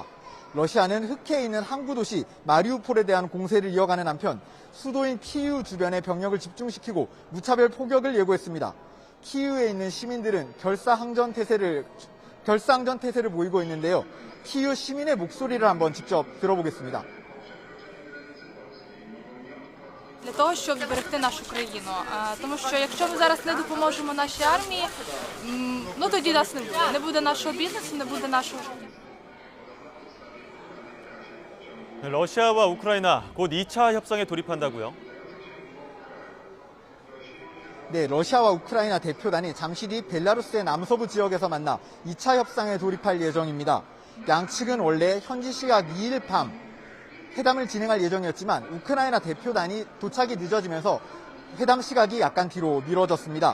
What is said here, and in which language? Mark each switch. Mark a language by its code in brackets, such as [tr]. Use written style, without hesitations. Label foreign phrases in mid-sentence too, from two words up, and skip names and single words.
[ko] 러시아는 흑해에 있는 항구 도시 마리우폴에 대한 공세를 이어가는 한편 수도인 키이우 주변에 병력을 집중시키고 무차별 포격을 예고했습니다. 키이우에 있는 시민들은 결사항전 태세를 보이고 있는데요. 키이우 시민의 목소리를 한번 직접 들어보겠습니다. [uk] Для того, щоб зберегти нашу країну. Тому що якщо ми зараз не допоможемо нашій армії, тоді нас не буде. Не буде нашого бізнесу, не буде нашого життя. [ko] 러시아와 우크라이나 곧 2차 협상에 돌입한다고요? 네, 러시아와 우크라이나 대표단이 잠시 뒤 벨라루스의 남서부 지역에서 만나 2차 협상에 돌입할 예정입니다. 양측은 원래 현지 시각 2일 밤 회담을 진행할 예정이었지만 우크라이나 대표단이 도착이 늦어지면서 회담 시각이 약간 뒤로 미뤄졌습니다.